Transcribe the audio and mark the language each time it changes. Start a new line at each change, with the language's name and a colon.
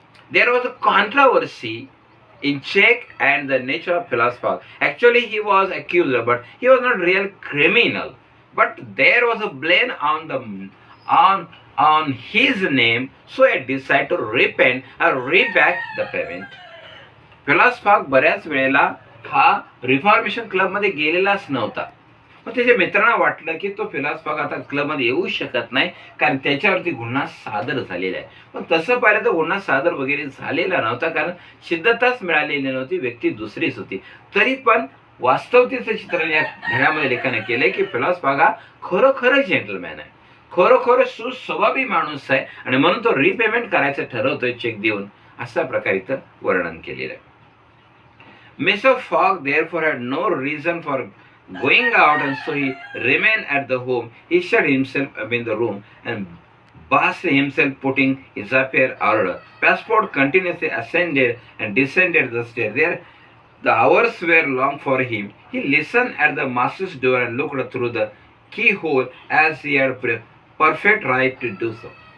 English: There was a controversy in check and the nature of philosopher. Actually, he was accused, but he was not real criminal. But there was a blame on his name, so he decided to repent or reback the payment.
Marathi: Philosopher बऱ्याच वेळेला हा reformation club मध्ये गेलेलाच नव्हता. मग त्याच्या मित्रांना वाटलं की तो फिलॉसॉफर आता क्लबमध्ये येऊ शकत नाही कारण त्याच्यावरती गुन्हा सादर झालेला आहे. पण तसं पाहिलं तर गुन्हा सादर वगैरे झालेला नव्हता, कारण सिद्धताच मिळालेली नव्हती, व्यक्ती दुसरीच होती. तरी पण वास्तवतेचं चित्रण या धड्यामध्ये लेखन केलंय की फिलॉसॉफर हा खरोखर जेंटलमॅन आहे, खरोखर सुस्वभावी माणूस आहे, आणि म्हणून तो रिपेमेंट करायचं ठरवतोय चेक देऊन, अशा प्रकारे इथं वर्णन केलेलं आहे.
English: Mr. Fogg therefore had no reason for going out, and so he remained at the home. He shut himself up in the room and busied himself putting his affair order. Passport continuously ascended and descended the stairs. There, the hours were long for him. He listened at the master's door and looked through the keyhole as he had perfect right to do so.